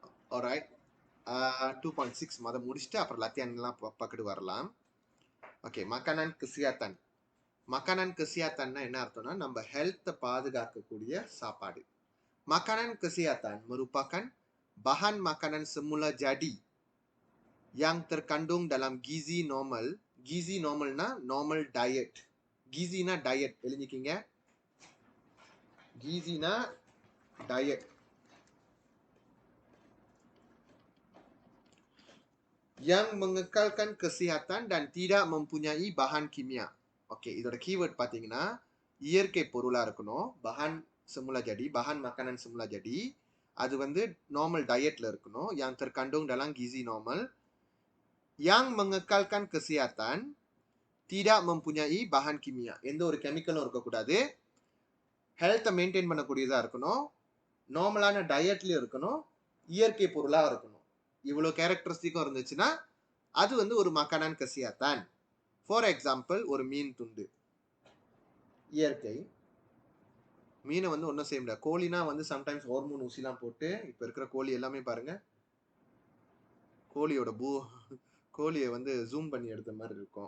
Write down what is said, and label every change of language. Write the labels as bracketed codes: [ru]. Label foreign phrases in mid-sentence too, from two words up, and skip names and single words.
[ta] Alright. 2.6 மொத முடிச்சுட்டு அப்புறம் லத்தியான்லாம் பக்கத்து வரலாம். ஓகே, [ms] makanan kesehatan. makanan kesehatan [ta] னா என்ன அர்த்தம்னா நம்ம ஹெல்த்தை பாதுகாக்கக்கூடிய சாப்பாடு. [ms] makanan kesehatan merupakan bahan makanan semula jadi yang terkandung dalam gizi normal. gizi normalனா [en] normal diet. [ta] giziனா diet எழுதிக்கிங்க. giziனா diet. [ms] yang mengekalkan kesihatan dan tidak mempunyai bahan kimia. [ta] ஓகே, இதோட கீவேர்ட் பார்த்தீங்கன்னா இயற்கை பொருளாக இருக்கணும், [ms] bahan makanan semula jadi, [ta] அது வந்து [en] normal diet [ta] இருக்கணும். [ms] yang terkandung dalam gizi normal, yang mengekalkan kesehatan, tidak mempunyai bahan kimia. [ta] எந்த ஒரு கெமிக்கலும் இருக்கக்கூடாது, [en] health maintain [ta] பண்ணக்கூடியதாக இருக்கணும், [en] normal diet [ta] இருக்கணும், இயற்கை பொருளாக இருக்கணும். இவ்வளோ கேரக்டரிஸ்டிக்கும் இருந்துச்சுன்னா அது வந்து ஒரு [ms] makanan kesehatan. [en] for example, [ta] ஒரு மீன் துண்டு இயற்கை மீனை வந்து ஒன்றும் செய்ய முடியாது. கோழினா வந்து [en] sometimes hormone [ta] ஊசிலாம் போட்டு, இப்போ இருக்கிற கோழி எல்லாமே பாருங்க, கோழியை வந்து ஜூம் பண்ணி எடுத்த மாதிரி இருக்கும்.